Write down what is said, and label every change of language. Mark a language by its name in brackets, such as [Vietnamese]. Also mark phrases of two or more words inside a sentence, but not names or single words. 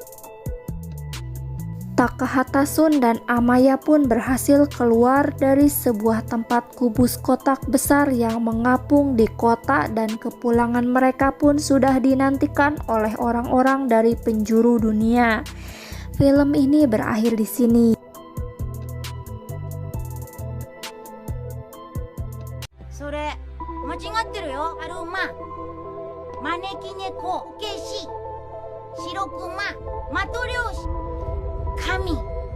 [Indonesian] Takahata Sun dan Amaya pun berhasil keluar dari sebuah tempat kubus kotak besar yang mengapung di kota, dan kepulangan mereka pun sudah dinantikan oleh orang-orang dari penjuru dunia. Film ini berakhir di sini. [Japanese] それ間違ってるよ。アルマ、招き猫、ケシ、白クマ、マトリョーシ、神。